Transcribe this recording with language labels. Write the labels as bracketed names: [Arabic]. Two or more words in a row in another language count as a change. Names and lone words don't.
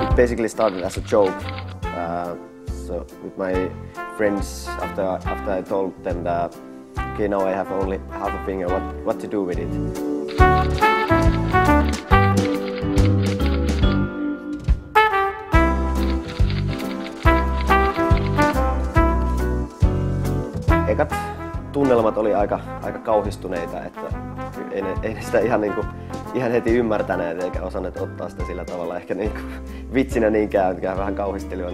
[English] basically started as a joke. So with my friends, after I told them that, okay, now I have only half a finger, what to do with it? [Finnish] Ekat tunnelmat oli aika kauhistuneita, että ei sitä ihan heti ymmärtäneet eikä osanneet ottaa sitä sillä tavalla ehkä vitsinä niinkään, mikä vähän kauhistelijoita.